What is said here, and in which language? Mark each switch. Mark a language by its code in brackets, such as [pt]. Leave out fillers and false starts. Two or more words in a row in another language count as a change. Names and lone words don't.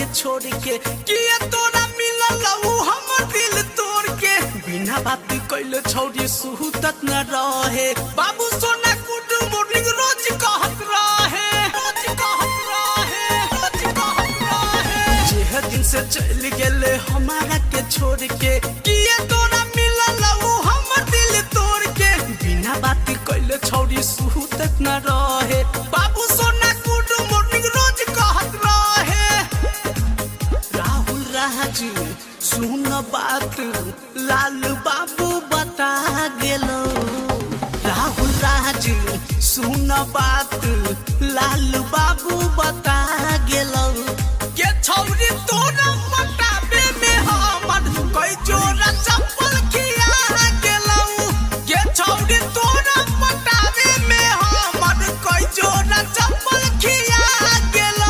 [mai] छोड़ के किए तोरा मिलल उ हमर दिल तोड़ के बिना बात कइले छौरी सुहूतत न रहे बाबू सोना [en] good morning [mai] रोज कहत रहे जे दिन से चल गेले हमारा के छोड़ के किए तोरा मिलल उ हमर दिल तोड़ के बिना बात कइले छौरी सुहूतत न रहे बाबू सोना [en] good morning [mai] रोज कहत रहे राहुल राजू सुन बात लाल बाबू बता गेलो राहुल राजू सुन बात लाल बाबू बता गेलो के छौरी तोरा पटावे में हमर कोई जोड़ा चप्पल खिया गेलो के छौरी तोरा पटावे में हमर कोई जोड़ा चप्पल खिया गेलो